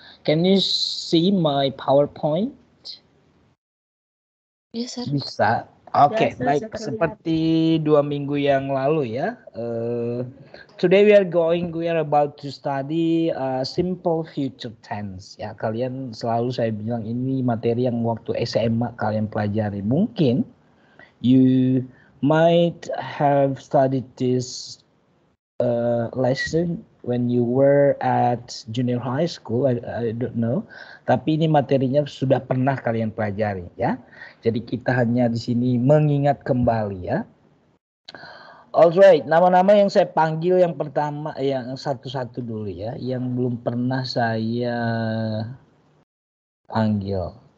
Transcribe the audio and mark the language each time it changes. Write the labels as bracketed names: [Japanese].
[English] Can you see my PowerPoint? Yes, sir. [Indonesian] Bisa. Oke, Bisa, baik. terlihat. Seperti 2 minggu yang lalu ya. [English] Today we are about to study simple future tense. [Indonesian] Ya, kalian selalu saya bilang ini materi yang waktu SMA kalian pelajari. Mungkin [English] you might have studied this lesson when you were at junior high school. I don't know. [Indonesian] Tapi ini materinya sudah pernah kalian pelajari ya. Jadi kita hanya di sini mengingat kembali ya. Alright, nama-nama yang saya panggil yang pertama, yang satu-satu dulu ya, yang belum pernah saya panggil.